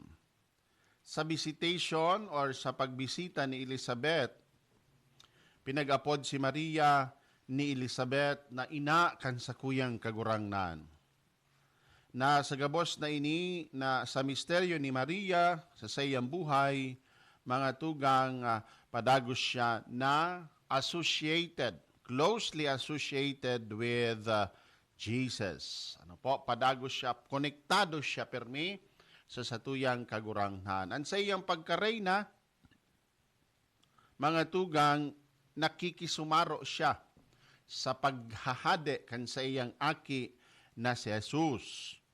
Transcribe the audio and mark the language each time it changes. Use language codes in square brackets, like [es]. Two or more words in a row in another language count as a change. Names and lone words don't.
[bik] Sa visitation or sa pagbisita ni Elizabeth, pinag-apod si Maria ni Elizabeth na ina kan sa kuyang kagurangnan. Na sa gabos na ini na sa misteryo ni Maria sa sayang buhay, mga tugang padagos siya na [en] closely associated with Jesus. [bik] Ano po, padagos siya, konektado siya permi sa satuyang kagurangnan. Ang sa iyang pagkareyna, mga tugang, nakikisumaro siya sa paghahade kan sa iyang aki na si Jesus.